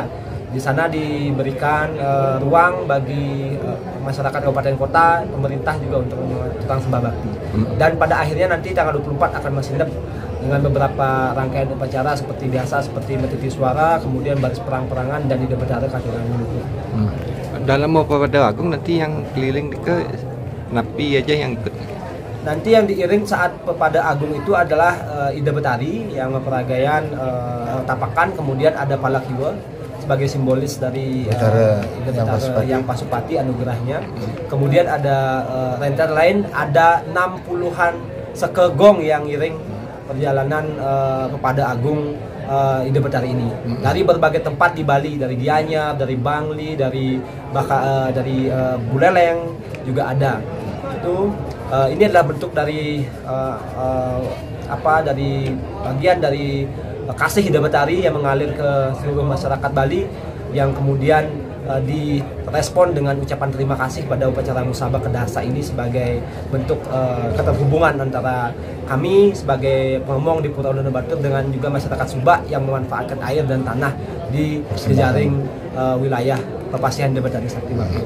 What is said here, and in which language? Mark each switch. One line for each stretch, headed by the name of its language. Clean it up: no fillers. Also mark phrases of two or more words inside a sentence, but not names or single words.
Indonesian: Di sana diberikan ruang bagi masyarakat kabupaten kota, pemerintah juga untuk melakukan sembah bakti. Dan pada akhirnya nanti tanggal 24 akan Masineb dengan beberapa rangkaian upacara seperti biasa, seperti metiti suara, kemudian baris perang-perangan dan ide betara katuran leluhur. Dalam mau pada agung nanti yang keliling ke napi aja yang ikut. Nanti yang diiring saat pepada agung itu adalah ide betari yang memperagayan tapakan, kemudian ada palakiwa sebagai simbolis dari ide betara yang Pasupati anugerahnya. Kemudian ada rentetan lain, ada 60-an sekegong yang ngiring perjalanan pepada agung ide betari ini dari berbagai tempat di Bali, dari Gianyar, dari Bangli, dari Buleleng juga ada. Itu ini adalah bentuk dari dari bagian dari kasih ide betari yang mengalir ke seluruh masyarakat Bali, yang kemudian direspon dengan ucapan terima kasih pada upacara Musabah Kedasa ini sebagai bentuk keterhubungan antara kami sebagai pengomong di Pura Ulu Dan Batur dengan juga masyarakat Sumba yang memanfaatkan air dan tanah di jejaring wilayah Pepasihan Ide Betari Sakti Batur.